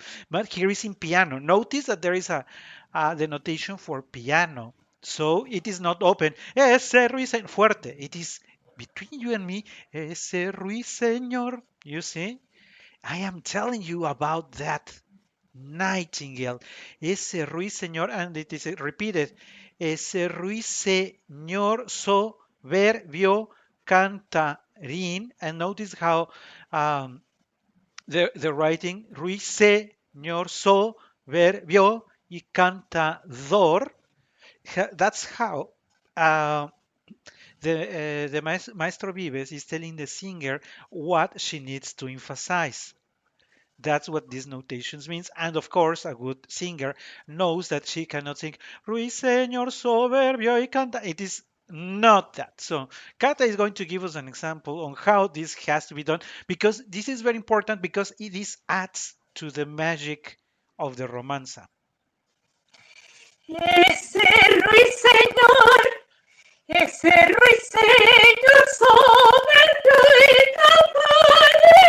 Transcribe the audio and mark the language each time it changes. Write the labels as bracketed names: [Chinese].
[English] But here is in piano. Notice that there is a denotation for piano. So it is not open. [Spanish] Ese ruiseñor, fuerte. [English] It is between you and me. [Spanish] Ese ruiseñor. [English] You see? I am telling you about that nightingale. [Spanish] Ese ruiseñor, [English] and it is repeated. [Spanish] Ese ruiseñor soberbio cantarín. [English] And notice how um, the writing [Spanish] Ruiseñor soberbio y cantador. [English] That's how the Maestro Vives is telling the singer what she needs to emphasize. That's what these notations means. And of course, a good singer knows that she cannot sing [Spanish] Ruiseñor soberbio y canta. [English] It is not that. So Kata is going to give us an example on how this has to be done because this is very important because this adds to the magic of the romanza. [Spanish] Ese ruiseñor, ese ruiseñor soberbio y cantarín.